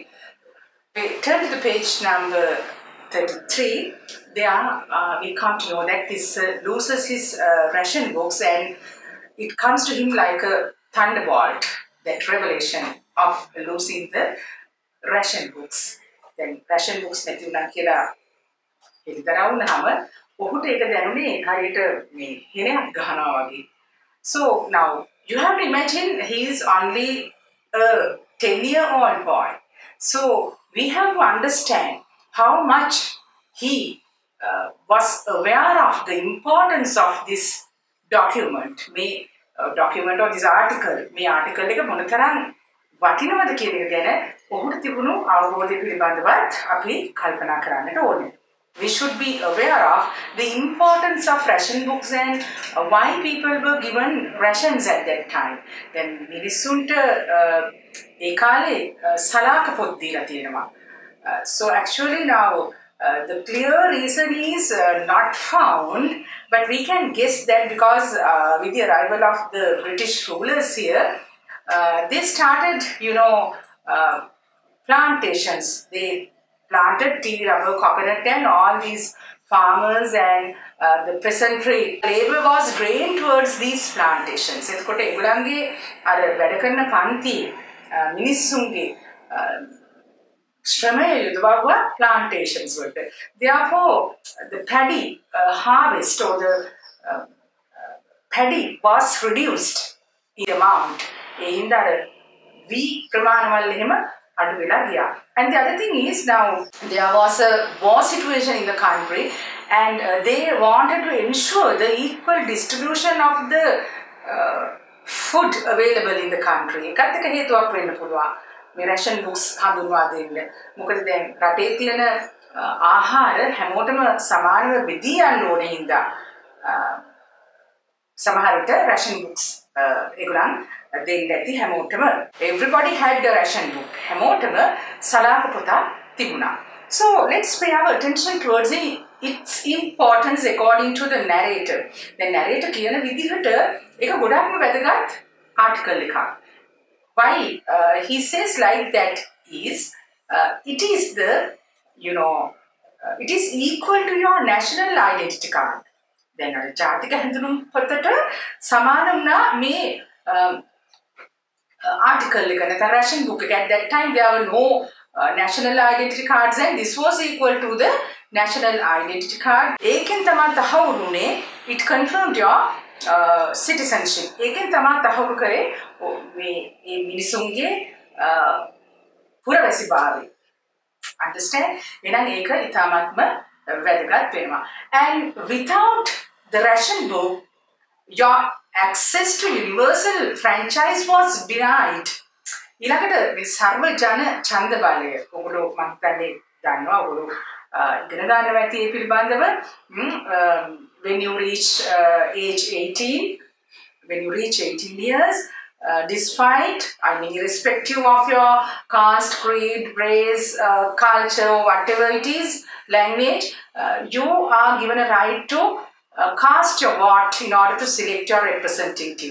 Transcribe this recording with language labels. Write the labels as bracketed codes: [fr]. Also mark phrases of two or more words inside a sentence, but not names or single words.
[en] We turn to the page number 33. There we come to know that this loses his ration books, and it comes to him like a thunderbolt, that revelation of losing the ration books. [si] Then [en] ration books [si] නැති වුණා කියලා එක්තරා වුණාම ඔහුට ඒක දැනුනේ හරියට මේ හෙනයක් ගහනවා වගේ. [en] So now you have to imagine he is only a 10-year-old boy. So we have to understand how much he was aware of the importance of this document. මේ document or this article. [si] මේ article එක මොනතරම් වටිනවද කියන එක ගැන ඔහුට තිබුණු අවබෝධය පිළිබඳවත් අපි කල්පනා කරන්නට ඕනේ. [en] We should be aware of the importance of ration books and why people were given rations at that time. [si] Then මිනිසුන්ට ඒ කාලේ සලාක පොත් දීලා තියෙනවා. [en] So actually now the clear reason is not found, but we can guess that because with the arrival of the British rulers here, they started, plantations. They planted tea, rubber, coconut, and all these farmers and the peasantry labor was drained towards these plantations. [si] එතකොට ඒගොල්ලන්ගේ අර වැඩ කරන පන්ති මිනිස්සුන්ගේ ශ්‍රමය යොදවුවා plantations වලට. [en] Therefore, the paddy harvest or the paddy was reduced in amount. [si] ඒ හින්දා wheat ප්‍රමාණවල එහෙම අඩු වෙලා ගියා. [en] And the other thing is now there was a war situation in the country, and they wanted to ensure the equal distribution of the food available in the country. [si] එකත් එක හේතුවක් වෙන්න පුළුවන්. මේ [en] ration books [si] හඳුන්වා දෙන්න. මොකද දැන් රටේ තියෙන ආහාර හැමෝටම සමානව බෙදී යන්න ඕනේ හින්දා සමහර විට [en] ration books [si] ඒගොල්ලන් දෙන්න ඇති හැමෝටම. [en] Everybody had the ration book. [si] හැමෝටම සලාක පොතක් තිබුණා. [en] So let's pay our attention towards its importance according to the narrator. The narrator [si] කියන විදිහට ඒක ගොඩක්ම වැදගත් article එකක්. [en] Why he says like that is it is the it is equal to your national identity card. [si] දැන් අර ජාතික හැඳුනුම් පොතට සමාන වුණා මේ article එක නැත්නම් [en] ration book [si] එක. [en] At that time there were no national identity cards, and this was equal to the national identity card. [si] ඒකෙන් තමයි තහවුරුනේ [en] it confirmed your citizenship. [si] ඒකෙන් තමයි තහවුරු කරේ මේ මිනිසුන්ගේ පුරවැසිභාවය. Understand? එහෙනම් ඒක ඉතාමත්ම වැදගත් වෙනවා. [en] And without the ration book, your access to universal franchise was denied. [si] ඊළඟට මේ සර්ව ජන ඡන්ද බලය ඔයගොල්ලෝ මම හිතන්නේ දන්නවා ඔයගොල්ලෝ ඉගෙන ගන්නවා ඇති ඒ පිළිබඳව. [en] When you reach age 18, when you reach 18 years, despite, irrespective of your caste, creed, race, culture, whatever it is, language, you are given a right to cast your vote in order to select your representative.